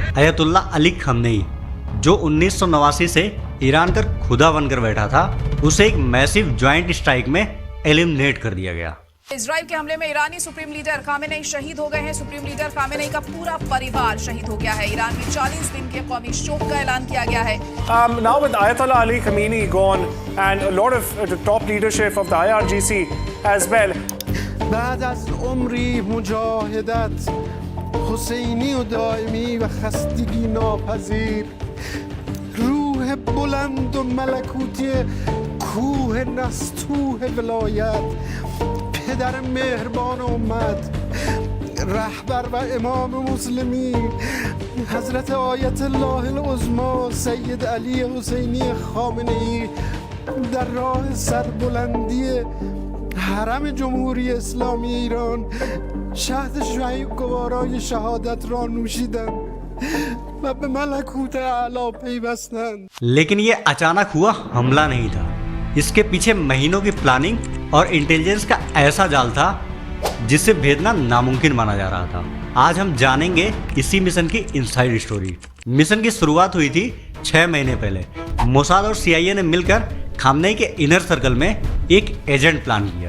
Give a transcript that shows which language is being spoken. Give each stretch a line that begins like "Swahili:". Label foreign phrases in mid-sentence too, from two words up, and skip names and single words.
Hindi: अयतुल्ला अली खमनेई जो 1989 से ईरान का खुदा बनकर बैठा था, उसे एक
English: massive joint strike
Hindi: में एलिमिनेट कर दिया गया। इजराइल के हमले में ईरानी
English: supreme leader
Hindi: खामेनेई शहीद हो गए हैं।
English: supreme leader
Hindi: खामेनेई का पूरा परिवार शहीद हो गया है। ईरान में 40 दिन के कौमी शोक का ऐलान किया गया है।
English: Now with Ayatollah Ali Khamenei gone and a lot of the top leadership of the IRGC as well.
Persian: بعد از عمری مجاهدت حسینی و دائمی و خستگی ناپذیر روح بلند و ملکوتی کوه نستوه ولایت پدر مهربان امت رهبر و امام مسلمین حضرت آیت الله العظمی سید علی حسینی خامنه‌ای در راه سربلندی حرم جمهوری اسلامی ایران شهد گوارای شهادت را نوشیدند و به ملکوت اعلی پیوستند।
Hindi: लेकिन ये अचानक हुआ हमला नहीं था। इसके पीछे महीनों की प्लानिंग और इंटेलिजेंस का ऐसा जाल था जिसे भेदना नामुमकिन माना जा रहा था। आज हम जानेंगे इसी मिशन की
English: inside story.
Hindi: मिशन की शुरुआत हुई थी 6 महीने पहले। मोसाद और CIA ने मिलकर खामनेई के
English: inner circle
Hindi: में एक एजेंट प्लान किया।